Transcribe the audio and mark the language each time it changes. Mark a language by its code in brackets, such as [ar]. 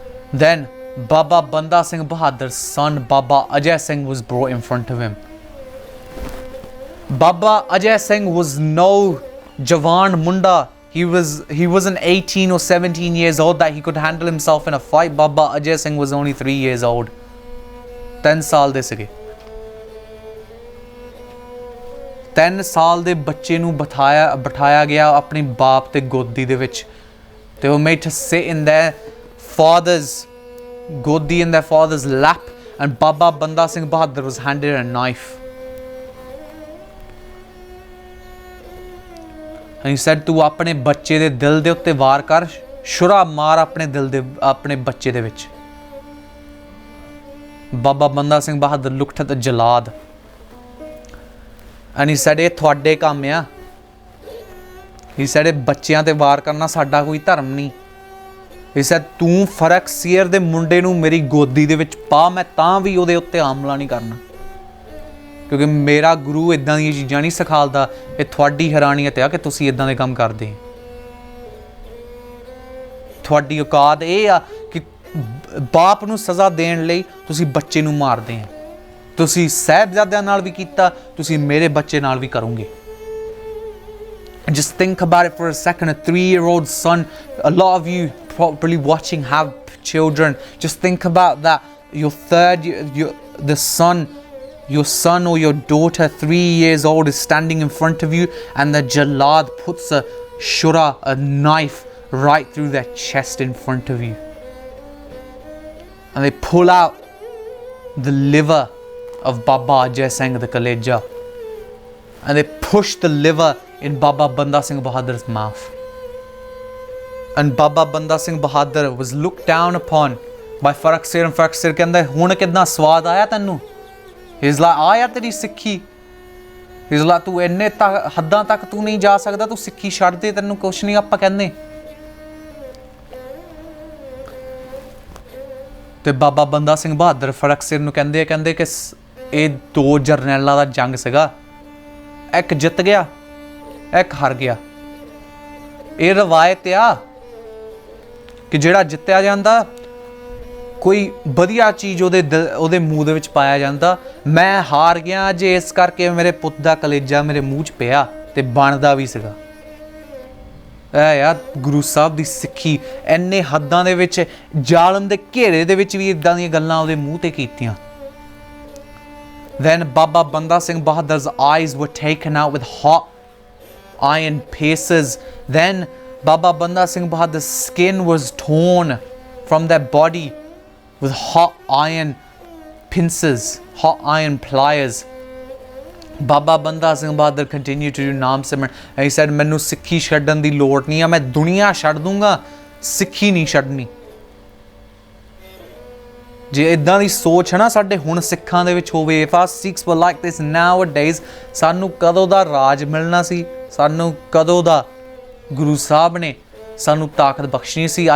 [en] Then Baba Banda Singh Bahadur's son Baba Ajay Singh was brought in front of him. Baba Ajay Singh was no Jawan Munda. He wasn't 18 or 17 years old that he could handle himself in a fight. Baba Ajay Singh was only 3 years old. [pa] 3 ਸਾਲ ਦੇ ਸੀਗੇ। 3 ਸਾਲ ਦੇ ਬੱਚੇ ਨੂੰ ਬਿਠਾਇਆ ਗਿਆ ਆਪਣੇ ਬਾਪ ਤੇ ਗੋਦੀ ਦੇ ਵਿੱਚ। [en] They were made to sit in their father's godi, in their father's lap, and Baba Banda Singh Bahadur was handed a knife. And he said, [pa] ਤੂੰ ਆਪਣੇ ਬੱਚੇ ਦੇ ਦਿਲ ਦੇ ਉੱਤੇ ਵਾਰ ਕਰ, ਸ਼ੁਰਾ ਮਾਰ ਆਪਣੇ ਦਿਲ ਦੇ ਆਪਣੇ ਬੱਚੇ ਦੇ ਵਿੱਚ। [en] Baba Banda Singh Bahadur looked at the jalad and he said, [pa] ਇਹ ਤੁਹਾਡੇ ਕੰਮ ਆ। [en] He said, [pa] ਇਹ ਬੱਚਿਆਂ ਤੇ ਵਾਰ ਕਰਨਾ ਸਾਡਾ ਕੋਈ ਧਰਮ ਨਹੀਂ। He said, ਤੂੰ ਫਰਕ ਸੀਰ ਦੇ ਮੁੰਡੇ ਨੂੰ ਮੇਰੀ ਗੋਦੀ ਦੇ ਵਿੱਚ ਪਾ, ਮੈਂ ਤਾਂ ਵੀ ਉਹਦੇ ਉੱਤੇ ਹਮਲਾ ਨਹੀਂ ਕਰਨਾ, ਕਿਉਂਕਿ ਮੇਰਾ ਗੁਰੂ ਇਦਾਂ ਦੀਆਂ ਚੀਜ਼ਾਂ ਨਹੀਂ ਸਿਖਾਲਦਾ। ਇਹ ਤੁਹਾਡੀ ਹੈਰਾਨੀਅਤ ਆ ਕਿ ਤੁਸੀਂ ਇਦਾਂ ਦੇ ਕੰਮ ਕਰਦੇ। ਤੁਹਾਡੀ ਔਕਾਤ ਇਹ ਆ ਕਿ ਬਾਪ ਨੂੰ ਸਜ਼ਾ ਦੇਣ ਲਈ ਤੁਸੀਂ ਬੱਚੇ ਨੂੰ ਮਾਰਦੇ ਆ। ਤੁਸੀਂ ਸਾਹਿਬਜ਼ਾਦਿਆਂ ਨਾਲ ਵੀ ਕੀਤਾ, ਤੁਸੀਂ ਮੇਰੇ ਬੱਚੇ ਨਾਲ ਵੀ ਕਰੋਗੇ। [en] Just think about it for a second. A 3-year-old son, a lot of you probably watching have children. Just think about that. Your son or your daughter, 3 years old, is standing in front of you, and the jalad puts a shura, a knife, right through their chest in front of you. And they pull out the liver of Baba Ajay Singh, the Kaleja, and they push the liver in Baba Banda Singh Bahadur's mouth. And Baba Banda Singh Bahadur was looked down upon by Faraq Sir, and Faraq Sir [pa] कहंदा हुण कितना स्वाद आया तैनू। [en] He's like, [pa] आया तेरी सिक्खी। He's like, तू इन्ने हद्दां तक तू नहीं जा सकदा, तू सिक्खी छड्ड दे, तैनू कुछ नहीं आपां कहंदे। ਤੇ ਬਾਬਾ ਬੰਦਾ ਸਿੰਘ ਬਹਾਦਰ ਫਰਕ ਸਿਰ ਨੂੰ ਕਹਿੰਦੇ ਕਿ ਇਹ 2 ਜਰਨੈਲਾਂ ਦਾ ਜੰਗ ਸੀਗਾ, ਇੱਕ ਜਿੱਤ ਗਿਆ, ਇੱਕ ਹਾਰ ਗਿਆ। ਇਹ ਰਵਾਇਤ ਆ ਕਿ ਜਿਹੜਾ ਜਿੱਤਿਆ ਜਾਂਦਾ ਕੋਈ ਵਧੀਆ ਚੀਜ਼ ਉਹਦੇ ਮੂੰਹ ਦੇ ਵਿੱਚ ਪਾਇਆ ਜਾਂਦਾ। ਮੈਂ ਹਾਰ ਗਿਆ ਜੇ ਇਸ ਕਰਕੇ ਮੇਰੇ ਪੁੱਤ ਦਾ ਕਲੇਜਾ ਮੇਰੇ ਮੂੰਹ 'ਚ ਪਿਆ, ਤੇ ਬਣਦਾ ਵੀ ਸੀਗਾ। ਯਾਰ ਗੁਰੂ ਸਾਹਿਬ ਦੀ ਸਿੱਖੀ ਇੰਨੇ ਹੱਦਾਂ ਦੇ ਵਿੱਚ, ਜ਼ਾਲਮ ਦੇ ਘੇਰੇ ਦੇ ਵਿੱਚ ਵੀ ਇਦਾਂ ਦੀਆਂ ਗੱਲਾਂ ਉਹਦੇ ਮੂੰਹ ਤੇ ਕੀਤੀਆਂ। [en] Then Baba Banda Singh Bahadur's eyes were taken out with hot iron piercers. Then Baba Banda Singh Bahadur's skin was torn from their body with hot iron pincers, hot iron pliers. Baba Banda Singh Bahadur continued to do Naam Simran, and he said, [pa] ਮੈਨੂੰ ਸਿੱਖੀ ਛੱਡਣ ਦੀ ਲੋੜ ਨਹੀਂ ਆ, ਮੈਂ ਦੁਨੀਆ ਛੱਡ ਦੂੰਗਾ, ਸਿੱਖੀ ਨਹੀਂ ਛੱਡਣੀ। ਜੇ ਇਦਾਂ ਦੀ ਸੋਚ ਹੈ ਨਾ ਸਾਡੇ ਹੁਣ ਸਿੱਖਾਂ ਦੇ ਵਿੱਚ ਹੋਵੇ, [en] if our Sikhs were like this nowadays, [pa] ਸਾਨੂੰ ਕਦੋਂ ਦਾ ਰਾਜ ਮਿਲਣਾ ਸੀ, ਸਾਨੂੰ ਕਦੋਂ ਦਾ ਗੁਰੂ ਸਾਹਿਬ ਨੇ ਸਾਨੂੰ ਤਾਕਤ ਬਖਸ਼ਣੀ ਸੀ।